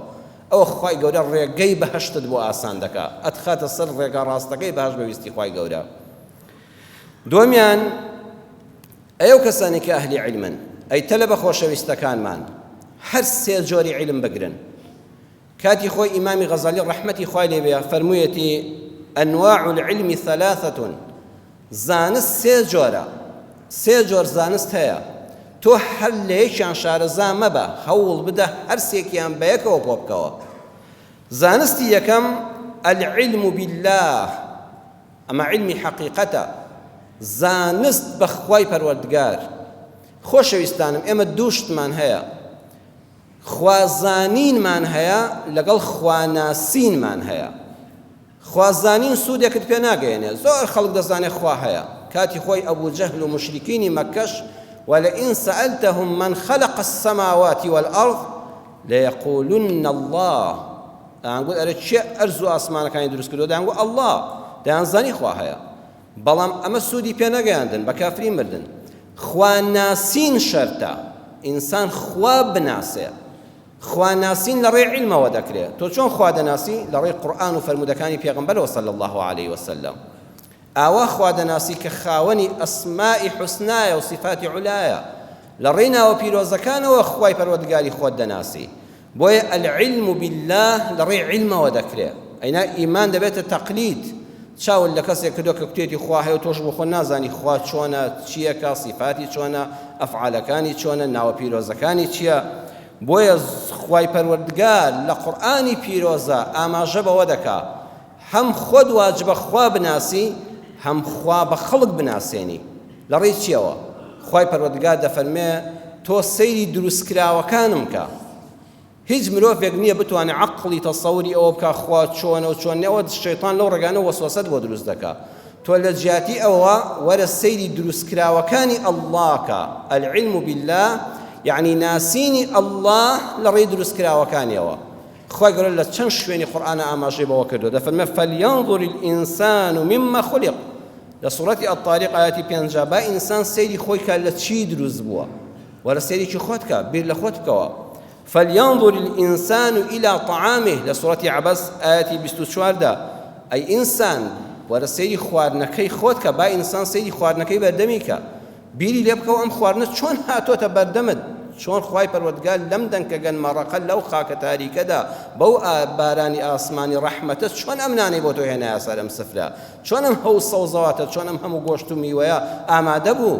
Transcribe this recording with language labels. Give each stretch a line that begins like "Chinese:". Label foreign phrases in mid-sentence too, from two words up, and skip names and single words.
Central Kurdish: ئەوە خوای گەورە ڕێگەی بەهەشتت بۆ ئاسان دەکا، ئەتخاتە سەر ڕێگە ڕاستەکەی بەهەشت بەویستی خوای گەورە. دووەمیان ئەو کەسانی کە ئەهلی عیلمن، ئەی تەلە بە خۆشەویستەکانمان هەر سێ جۆری عیلم بگرن. کاتی خۆی ئیمامی غەزالی ڕەحمەتی خوای لێ بێ فەرموویەتی
Arabic: ئەنواع العلم ثلاثة،
Central Kurdish: زانست سێ جۆر زانست هەیە، تۆ هەر لە یەکیان شارەزا مەبە، هەوڵ بدە هەر سێکیان بە یەکەوە بۆ بکەوە. زانستی یەکەم
Arabic: العلم بالله،
Central Kurdish: ئەمە علمی حەقیقەتە، زانست بە خوای پەروەردگار. خۆشەویستانم ئێمە دوو شتمان هەیە، خوازانینمان هەیە لەگەڵ خواناسینمان هەیە. خوازانین سوودێکت پێ ناگەێنێ، زۆر خەڵک دەزانێت خوا هەیە. کاتی خۆی ئەبوو جەهل و مشریکینی مەکەش
Arabic: ولئن سألتهم من خلق السماوات والأرض ليقولن الله،
Central Kurdish: دەیانگوت ئەرە چێ ئەرز و ئاسمانەکانی دروست کردووە، دەیانگوت الله، دەیانزانی خوا هەیە. بەڵام ئەمە سوودی پێ نەگەیاندن، بە کافری مردن. خواناسین شەرتە، ئینسان خوا بناسێ. خواناسین لە ڕێی عیلمەوە دەکرێت. تۆ چۆن خوا دەناسی؟ لە ڕێی قورئان و فەرمودەکانی پێغەمبەرەوە
Arabic: صلی الله عليه وسلم.
Central Kurdish: ئاوا خوا دەناسی کە خاوەنی ئەسمائی حوسنایە و صفاتی عولایە، لە ڕێی ناوە پیرۆزەکانەوە خوای پەروەردگاری خۆت دەناسی. بۆیە
Arabic: العلم بالله
Central Kurdish: لە ڕێی عیلمەوە دەکرێت. ئەینا ئیمان دەبێتە تەقلید، چاول لە کەسێک کردو کە کوتێتی خوا هەیە و تۆش بۆ خۆ نازانی خوا چۆنە، چییەکە، صفاتی چۆنە، ئەفعالەکانی چۆنە، ناوە پیرۆزەکانی چییە. بۆیە خوای پەروەردگار لە قورئانی پیرۆزە ئاماژە بەوە دەکا هەم خۆت واجبە خوا بناسی، هەم خوا بە خەڵک بناسێنی. لە ڕێی چیەوە؟ خوای پەروەردگار دەفەرمێ تۆ سەیری دروستکراوەکانم کە. هیچ مرۆڤێک نییە بتوانێت عەقڵی تەسەوری ئەوە بکە خوا چۆنە و چۆن نێوە. شەیطان لەو ڕێگانە وەسوەسەت بۆ دروست دەکا. تۆ لە جیاتی ئەوە وەرە سەیری دروستکراوەکانی ئەڵڵاکە.
Arabic: العلم بالله
Central Kurdish: یعنی ناسینی ئەڵڵاه لە ڕێی دروستکراوەکانیەوە. خوای گەورە لە چەند شوێنی قورئانە ئاماژەی بەوە کردووە، دەفەرمێ
Arabic: فەلينظر الإنسان مما خلق.
Central Kurdish: لە سوورەتی الطاریق ئاەتی 50 با ئینسان سەیری خۆی کە لە چی دروست بووە، وەرە سەیرێکی خۆت کە، بیر لە خۆت بکەوە.
Arabic: فلينظر الإنسان إلى طعامه
Central Kurdish: لە سوورەتی عەبەس ئاەتی 24 دا ئەی ئینسان وەرە سەیری خواردنەکەی خۆت کە، با ئینسان سەیری خواردنەکەی بەردەمی کە، بیری لێ بکەوە ئەم خواردنە چۆن هاتۆتە بەردەمت، چۆن خوای پەروەردگار لەم دەنکە گەنمەڕەقە لەو خاکە تاریکەدا بەو بارانی ئاسمانی ڕەحمەتە چۆن ئەم نانەی بۆ تۆ هێنایە سەر ئەم سفرە، چۆن ئەم هەوو سەوزەواتە، چۆن ئەم هەموو گۆشت و میوەیە ئامادە بوو.